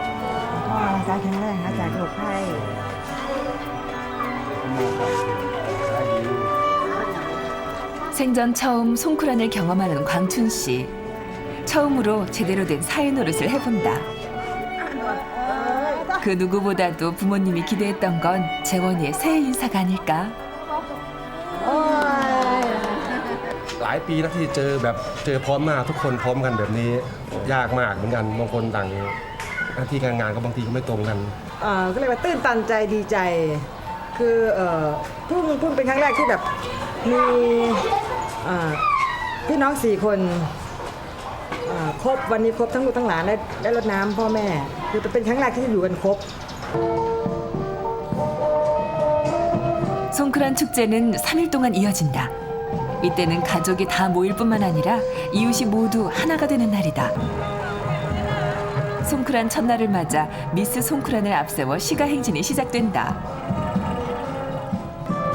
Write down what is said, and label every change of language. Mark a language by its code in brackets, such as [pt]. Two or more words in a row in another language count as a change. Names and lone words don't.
[ko] 생전 처음 송크란을 경험하는 광춘 씨. 처음으로 제대로 된 사회 노릇을 해본다. 그 누구보다도 부모님이 기대했던 건 재원이의 새해 인사가 아닐까. [th] หลายปีแล้วที่เจอแบบเจอพร้อมหน้าทุกคนพร้อมกันแบบนี้ยากมากเหมือนกันบางคนต่างหน้าที่การงานก็บางทีก็ไม่ตรงกัน ก็เรียกว่าตื้นตันใจดีใจคือเพิ่งเป็นครั้งแรกที่แบบมีพี่น้อง4 คนครบวันนี้ครบทั้งลูกทั้งหลานได้รดน้ำพ่อแม่คือเป็นครั้งแรกที่อยู่กันครบ [ko] 송크란 축제는 3일 동안 이어진다. 이때는 가족이 다 모일 뿐만 아니라 이웃이 모두 하나가 되는 날이다. 송크란 첫날을 맞아 미스 송크란을 앞세워 시가 행진이 시작된다.